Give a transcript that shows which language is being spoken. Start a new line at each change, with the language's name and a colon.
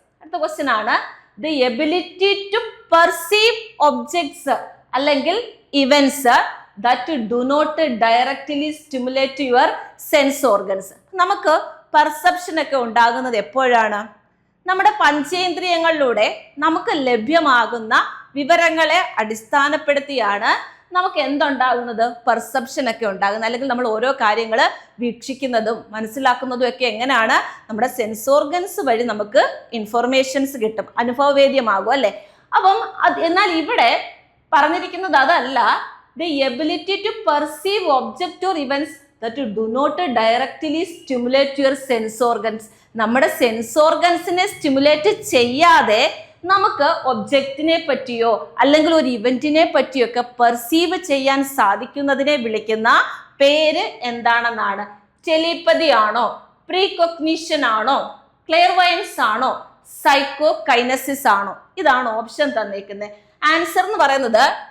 Malayalam: അടുത്ത ക്വസ്റ്റ്യൻ ആണ്
English: the ability to perceive objects അല്ലെങ്കിൽ events that do not directly stimulate your sense organs.
Malayalam: നമുക്ക് perception ഒക്കെ ഉണ്ടാകുന്നത് എപ്പോഴാണ്? നമ്മുടെ പഞ്ചേന്ദ്രിയങ്ങളിലൂടെ നമുക്ക് ലഭ്യമാകുന്ന വിവരങ്ങളെ അടിസ്ഥാനപ്പെടുത്തിയാണ് നമുക്ക് എന്തുണ്ടാകുന്നത്? പെർസെപ്ഷൻ ഒക്കെ ഉണ്ടാകുന്നത്. അല്ലെങ്കിൽ നമ്മൾ ഓരോ കാര്യങ്ങൾ വീക്ഷിക്കുന്നതും മനസ്സിലാക്കുന്നതും ഒക്കെ എങ്ങനെയാണ്? നമ്മുടെ സെൻസ് ഓർഗൻസ് വഴി നമുക്ക് ഇൻഫോർമേഷൻസ് കിട്ടും, അനുഭവവേദ്യമാകും, അല്ലെ? അപ്പം എന്നാൽ ഇവിടെ പറഞ്ഞിരിക്കുന്നത് അതല്ല.
English: The ability to perceive object or events that do not directly stimulate your sense organs.
Malayalam: നമ്മുടെ സെൻസ് ഓർഗൻസിനെ സ്റ്റിമുലേറ്റ് ചെയ്യാതെ നമുക്ക് ഒബ്ജക്റ്റിനെ പറ്റിയോ അല്ലെങ്കിൽ ഒരു ഇവന്റിനെ പറ്റിയോ ഒക്കെ പെർസീവ് ചെയ്യാൻ സാധിക്കുന്നതിനെ വിളിക്കുന്ന പേര് എന്താണെന്നാണ്? ടെലിപ്പതി ആണോ, പ്രീകോഗ്നിഷൻ ആണോ, ക്ലെയർവയൻസ് ആണോ, സൈക്കോ കൈനസിസ് ആണോ? ഇതാണ് ഓപ്ഷൻ തന്നിരിക്കുന്നത്. ആൻസർ എന്ന് പറയുന്നത്